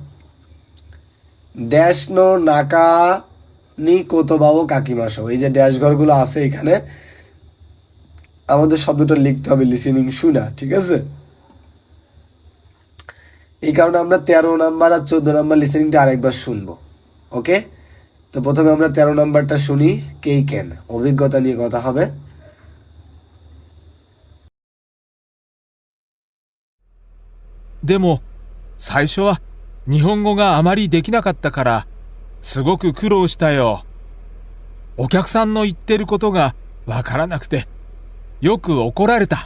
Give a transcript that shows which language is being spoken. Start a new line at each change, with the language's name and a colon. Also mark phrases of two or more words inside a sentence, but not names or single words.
Japanese: ダッシュ の 中 に 言葉を 書きましょう,
Bangla: এই যে ড্যাশ ঘরগুলো আছে এখানে আমাদের শব্দটা লিখতে হবে লিসেনিং শুনা। ঠিক আছে, এই কারণে আমরা 13 নাম্বার আর 14 নাম্বার লিসেনিংটা আরেকবার শুনবো। ওকে, তো প্রথমে আমরা 13 নাম্বারটা শুনি। কেইকেন, অভিজ্ঞতা নিয়ে কথা হবে।
Japanese: でも最初は日本語があまりできなかったからすごく苦労したよ。お客さんの言ってることがわからなくてよく怒られた。